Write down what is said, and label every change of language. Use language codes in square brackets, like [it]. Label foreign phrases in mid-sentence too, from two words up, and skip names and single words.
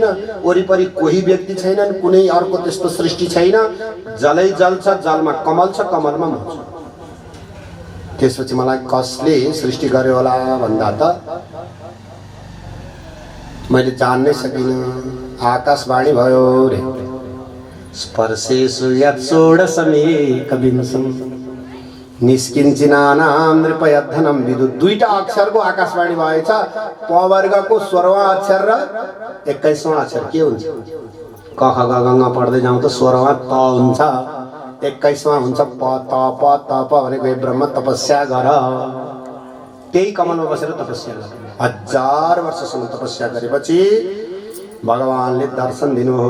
[ne] वरिपरि कोही व्यक्ति छैनन्, कुनै अर्को त्यस्तो सृष्टि छैन। जलै जल छ, जलमा कमल छ, कमलमा म छु। त्यसपछि मलाई कसले सृष्टि गर्यो होला भन्दा त मैले जान्नै सकिनँ। आकाशवाणी भयो रे, [sa] स्पर्शेषु यत् षोडशमेकविंशम् निष्किञ्चिनानां नृपयद्धनं विदुत्। [ne] दुईटा अक्षरको आकाशवाणी भएछ। प वर्गको 16वां अक्षर र 21वां अक्षर के हुन्छ? क ख ग घ ङ पढ्दै जाउँ त 16वां त हुन्छ, 21वां हुन्छ प त प भनेको हे ब्रह्म तपस्या गर। त्यही कमलमा बसेर तपस्या गर। 1000 वर्षसम्म तपस्या गरेपछि भगवानले दर्शन दिनु हो।